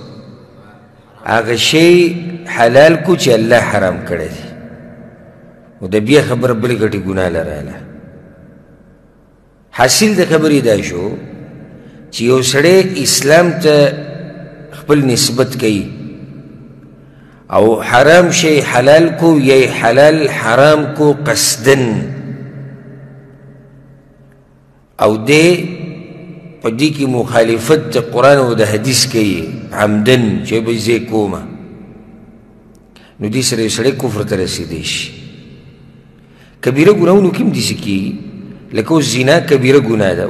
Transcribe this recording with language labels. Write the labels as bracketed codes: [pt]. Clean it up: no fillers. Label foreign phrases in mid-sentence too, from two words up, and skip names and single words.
[ps] هغه شی حلال کو چې الله حرام کړی دی، نو د بیا خبره بلې ګټې ګناه لراله. حاصل د خبرې دا شو چې یو سړی اسلام ته خپل نسبت کوي او حرام شی حلال کو یا حلال حرام کو قصدن، او دی په دې کې مخالفت د قرآن او د حدیث کوي عمدن چې به زه کومه، نو دې سره یو سړی کفر ته رسېدی شي. کبیره ګناهونو کې هم داسې کېږي، لکه اوس زنا کبیره ګناه ده.